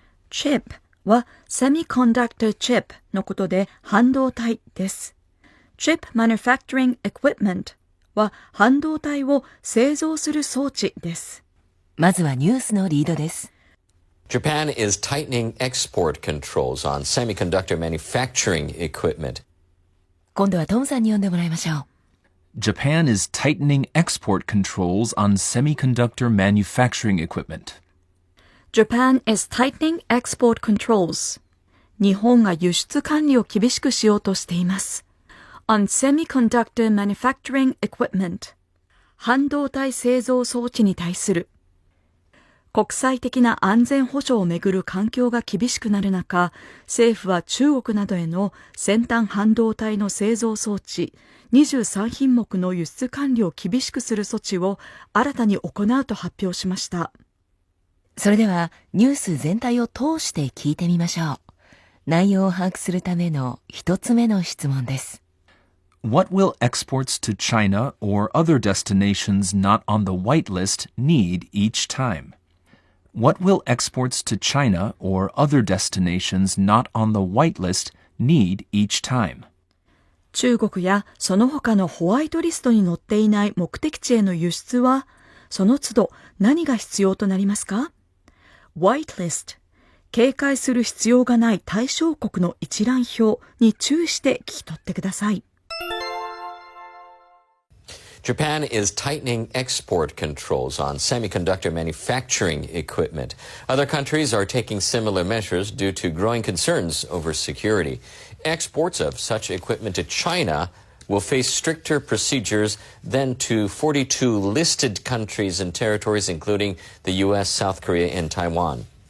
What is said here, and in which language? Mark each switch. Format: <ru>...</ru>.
<ja>chip は semiconductor chip のことで半導体です。 chip manufacturing equipment は半導体を製造する装置です。まずはニュースのリードです。</ja> <en>Japan is tightening export controls on semiconductor manufacturing equipment.</en> <ja>今度はトムさんに読んでもらいましょう。</ja> <en>Japan is tightening export controls on semiconductor manufacturing equipment. Japan is tightening export controls.</en> <ja>日本が輸出管理を厳しくしようとしています。</ja> <en>on semiconductor manufacturing equipment.</en> <ja>半導体製造装置に対する。国際的な安全保障をめぐる環境が厳しくなる中、政府は中国などへの先端半導体の製造装置23品目の輸出管理を厳しくする措置を新たに行うと発表しました。それではニュース全体を通して聞いてみましょう。内容を把握するための一つ目の質問です。</ja> <en>What will exports to China or other destinations not on the white list need each time? What will exports to China or other destinations not on the white list need each time?</en> <ja>中国やその他のホワイトリストに載っていない目的地への輸出は、その都度何が必要となりますか？ White list、警戒する必要がない対象国の一覧表に注意して聞き取ってください。</ja> <en>Japan is tightening export controls on semiconductor manufacturing equipment. Other countries are taking similar measures due to growing concerns over security. Exports of such equipment to China will face stricter procedures than to 42 listed countries and territories, including the U.S., South Korea, and Taiwan.</en>